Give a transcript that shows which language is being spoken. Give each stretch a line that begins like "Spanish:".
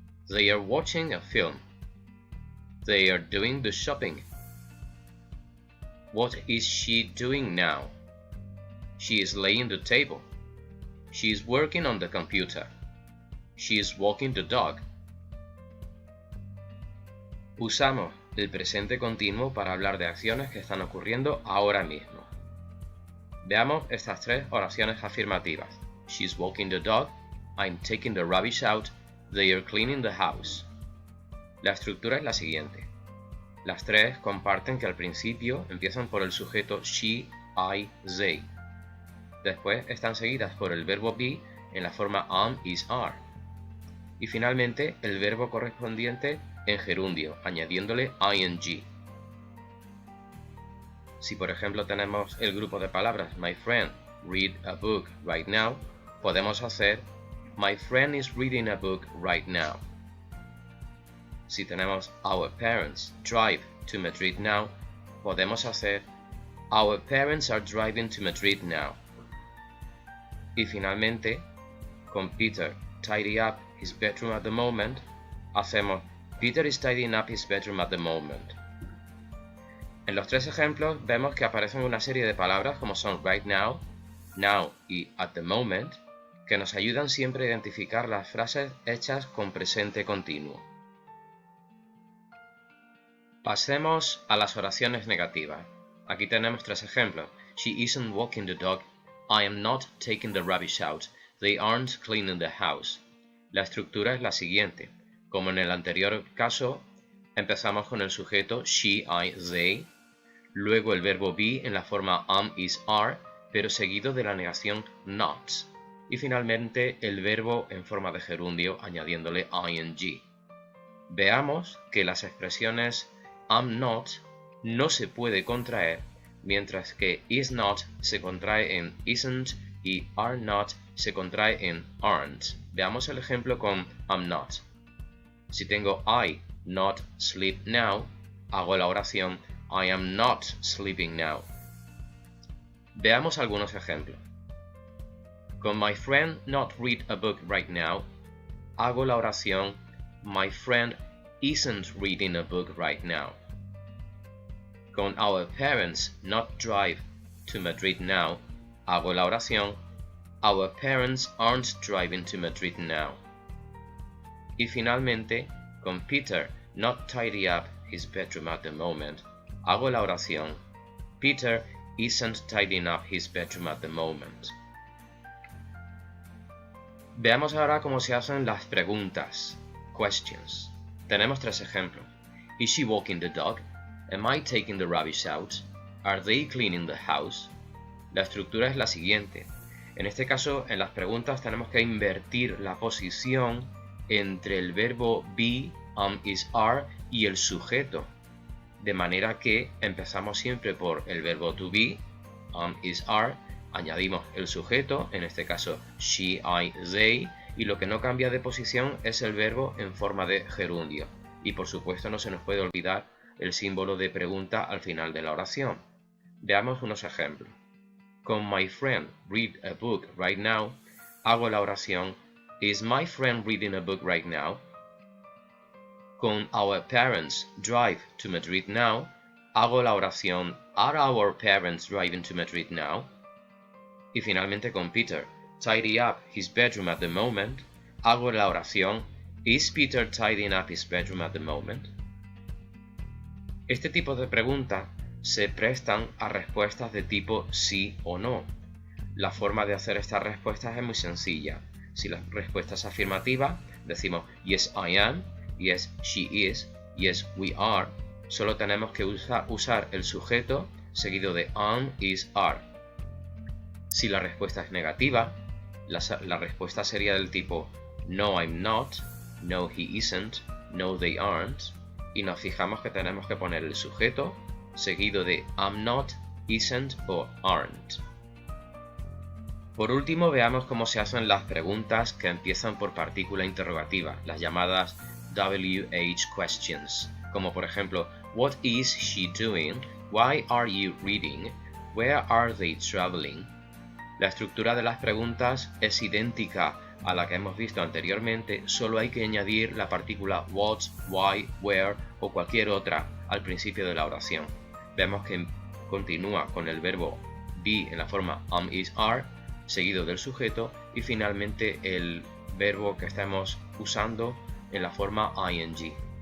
English: They are watching a film. They are doing the shopping. What is she doing now? She is laying the table. She is working on the computer. She is walking the dog.
Spanish: Usamos el presente continuo para hablar de acciones que están ocurriendo ahora mismo. Veamos estas tres oraciones afirmativas.
English: She's walking the dog. I'm taking the rubbish out. They are cleaning the house.
Spanish: La estructura es la siguiente. Las tres comparten que al principio empiezan por el sujeto she, I, they. Después están seguidas por el verbo be en la forma am, is, are. Y finalmente el verbo correspondiente en gerundio, añadiéndole ing. Si por ejemplo tenemos el grupo de palabras
English: My friend read a book right now,
Spanish: podemos hacer
English: My friend is reading a book right now.
Spanish: Si tenemos
English: Our parents drive to Madrid now,
Spanish: podemos hacer
English: Our parents are driving to Madrid now.
Spanish: Y finalmente, con
English: Peter tidy up his bedroom at the moment,
Spanish: hacemos
English: Peter is tidying up his bedroom at the moment.
Spanish: En los tres ejemplos vemos que aparecen una serie de palabras como son
English: right now,
Spanish: now y
English: at the moment,
Spanish: que nos ayudan siempre a identificar las frases hechas con presente continuo. Pasemos a las oraciones negativas. Aquí tenemos tres ejemplos.
English: She isn't walking the dog. I am not taking the rubbish out. They aren't cleaning the house.
Spanish: La estructura es la siguiente. Como en el anterior caso, empezamos con el sujeto she, I, they, luego el verbo be en la forma am, is, are, pero seguido de la negación not, y finalmente el verbo en forma de gerundio añadiéndole ing. Veamos que las expresiones am not no se puede contraer, mientras que is not se contrae en isn't y are not se contrae en aren't. Veamos el ejemplo con
English: am not.
Spanish: Si tengo
English: I not sleep now,
Spanish: hago la oración
English: I am not sleeping now.
Spanish: Veamos algunos ejemplos. Con
English: my friend not read a book right now,
Spanish: hago la oración
English: my friend isn't reading a book right now.
Spanish: Con
English: our parents not drive to Madrid now,
Spanish: hago la oración
English: our parents aren't driving to Madrid now.
Spanish: Y finalmente, con
English: Peter not tidy up his bedroom at the moment,
Spanish: hago la oración
English: Peter isn't tidying up his bedroom at the moment.
Spanish: Veamos ahora cómo se hacen las preguntas, questions. Tenemos tres ejemplos.
English: Is she walking the dog? Am I taking the rubbish out? Are they cleaning the house?
Spanish: La estructura es la siguiente. En este caso, en las preguntas tenemos que invertir la posición entre el verbo be, am, is, are y el sujeto. De manera que empezamos siempre por el verbo to be, am, is, are, añadimos el sujeto, en este caso she, I, they, y lo que no cambia de posición es el verbo en forma de gerundio. Y por supuesto no se nos puede olvidar el símbolo de pregunta al final de la oración. Veamos unos ejemplos. Con
English: my friend read a book right now,
Spanish: hago la oración
English: Is my friend reading a book right now?
Spanish: Con
English: our parents drive to Madrid now,
Spanish: hago la oración
English: Are our parents driving to Madrid now?
Spanish: Y finalmente con
English: Peter tidy up his bedroom at the moment,
Spanish: hago la oración
English: Is Peter tidying up his bedroom at the moment?
Spanish: Este tipo de preguntas se prestan a respuestas de tipo sí o no. La forma de hacer estas respuestas es muy sencilla. Si la respuesta es afirmativa, decimos
English: yes I am, yes she is, yes we are.
Spanish: Solo tenemos que usar el sujeto seguido de am, is, are. Si la respuesta es negativa, la respuesta sería del tipo
English: no I'm not, no he isn't, no they aren't,
Spanish: y nos fijamos que tenemos que poner el sujeto seguido de I'm not, isn't o aren't. Por último, veamos cómo se hacen las preguntas que empiezan por partícula interrogativa, las llamadas WH questions, como por ejemplo,
English: What is she doing? Why are you reading? Where are they traveling?
Spanish: La estructura de las preguntas es idéntica a la que hemos visto anteriormente, solo hay que añadir la partícula what, why, where o cualquier otra al principio de la oración. Vemos que continúa con el verbo be en la forma is, are, seguido del sujeto y finalmente el verbo que estamos usando en la forma ing.